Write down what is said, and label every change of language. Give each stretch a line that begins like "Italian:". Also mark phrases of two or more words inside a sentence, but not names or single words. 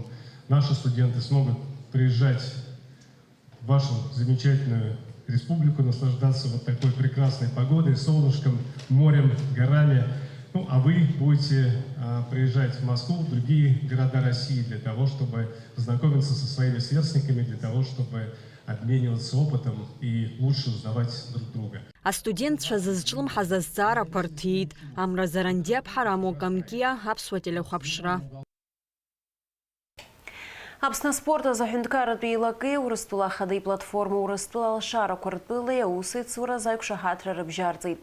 Russian: Наши студенты смогут приезжать в вашу замечательную республику, наслаждаться вот такой прекрасной погодой, солнышком, морем, горами. Ну, а вы будете приезжать в Москву, в другие города России для того, чтобы знакомиться со своими сверстниками, для того, чтобы обмениваться опытом и лучше узнавать друг друга.
Abkhazian: Астудентцәа зызҿлымҳаз азҵаарақәа рҭиит. Амразаранди Аԥҳара, Амокамкиа, Аԥсуа телехәаԥшра. Аԥсны спорт азаҳәынҭқарратәи еилакы Урыстәыла ахадеи платформа Урыстәыла алшарақәа ртәыла аусеицура заиқәшаҳаҭра рыбжьарҵеит.